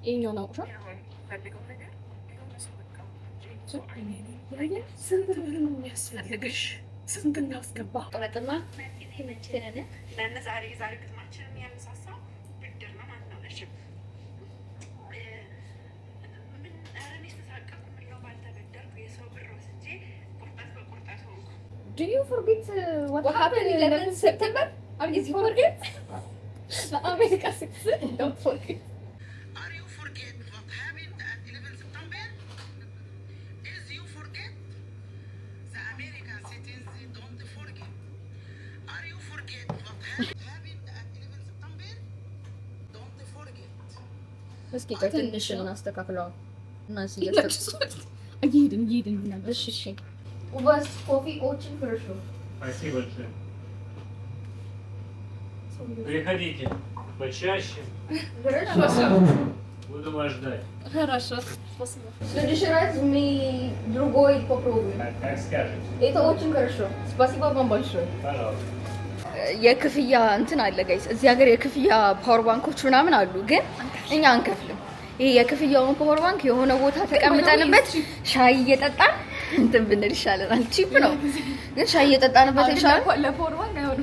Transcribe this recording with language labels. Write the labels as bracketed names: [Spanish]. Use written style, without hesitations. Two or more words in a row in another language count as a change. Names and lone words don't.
[Amharic] ይሄኛው ነው ሻ ስንት ነው የሚያስፈልግሽ? ስንት እናስገባ? ቆረጥማ ዛሬ ግጥማችንን ያነሳሳው ብድር ነው ማለት ነው። እሺ ምን እኔ ተሳቀቅኩ ምለው ባልተበደርኩ የሰው ብር ወስጄ ቁርጠት በቁርጠት ሆንኩ። [English] Do you forget what happened in 11 September? Are you forget? America 6 don't forget. Are you forget what happened at 11 September? Is you forget? The American citizens don't forget. Are you forget what happened at 11 September? Don't forget. [Amharic] እስኪ ቆይ ትንሽ እናስተካክለው እና እየሄድን ነበር። እሺ ወስ ኮፊ [Russian] очень хорошо. Спасибо большое. Приходите почаще. Буду вас ждать. Хорошо. Спасибо. В следующий раз мы другой попробуем. Как скажете. Это очень хорошо. Спасибо вам большое. Пожалуйста. [Amharic] የክፍያ እንትን አለ ጋይስ፣ እዚህ ሀገር የክፍያ [English] power banks [Amharic] ምናምን አሉ፣ ግን እኛ አንከፍልም። ይሄ የክፍያውን [English] power bank [Amharic] የሆነ ቦታ ተቀምጠንበት ሻይ እየጠጣን እንትን ብንል ይሻለናል። ቺፕ ነው ግን ሻይ እየጠጣንበት ይሻላል። [English] ለ power bank [Amharic] አይሆንም